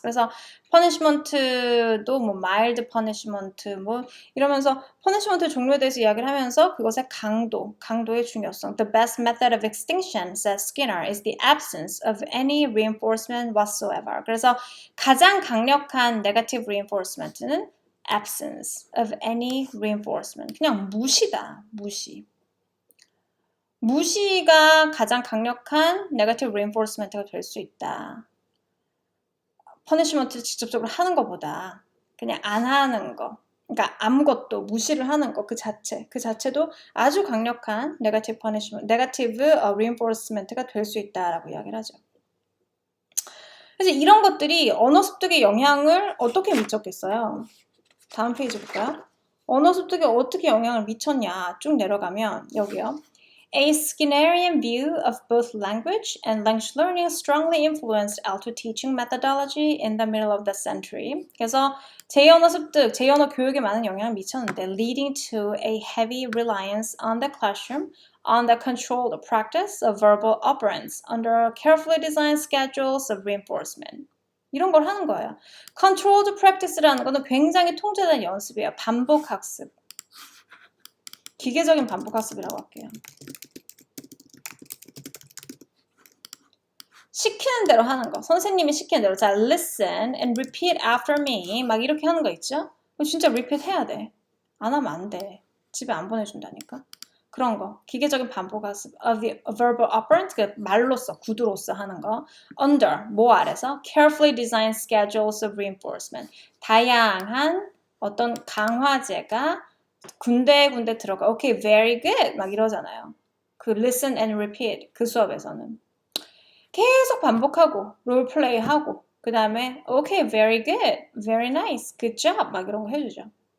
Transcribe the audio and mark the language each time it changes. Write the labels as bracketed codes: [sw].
[ko] 그래서 punishment도 뭐 mild punishment 뭐 이러면서 punishment 종류에 대해서 이야기를 하면서 그것의 강도의 중요성. [en] The best method of extinction, says Skinner, is the absence of any reinforcement whatsoever. [ko] 그래서 가장 강력한 negative reinforcement는 absence of any reinforcement. 그냥 무시다. 무시가 가장 강력한 negative reinforcement가 될 수 있다. punishment를 직접적으로 하는 것보다 그냥 안 하는 거. 그러니까 아무것도 무시를 하는 거 그 자체도 아주 강력한 negative punishment, negative reinforcement가 될 수 있다라고 이야기를 하죠. 그래서 이런 것들이 언어 습득의 영향을 어떻게 미쳤겠어요? 다음 페이지 볼까요? 언어 습득에 어떻게 영향을 미쳤냐 쭉 내려가면 여기요. [en] A Skinnerian view of both language and language learning strongly influenced Alto teaching methodology in the middle of the century. [ko] 그래서 제2언어 습득, 제2언어 교육에 많은 영향을 미쳤는데 [en] leading to a heavy reliance on the classroom on the controlled practice of verbal operands under carefully designed schedules of reinforcement. [ko] 이런 걸 하는 거예요. controlled practice라는 거는 굉장히 통제된 연습이에요. 반복 학습. 기계적인 반복 학습이라고 할게요. 시키는 대로 하는 거. 선생님이 시키는 대로. 자, [en] listen and repeat after me. [ko] 막 이렇게 하는 거 있죠? 진짜 repeat 해야 돼. 안 하면 안 돼. 집에 안 보내준다니까. 그런 거. 기계적인 반복 학습. verbal operant, 그 말로써, 구두로써 하는 거. under, 뭐 아래서. [en] carefully designed schedules of reinforcement. [ko] 다양한 어떤 강화제가 군데군데 들어가. [en] Okay, very good. [ko] 막 이러잖아요. 그 listen and repeat. 그 수업에서는. 계속 반복하고 롤플레이하고 그 다음에 [en] okay, very good, very nice, good job [ko] 막 이런 거 해주죠.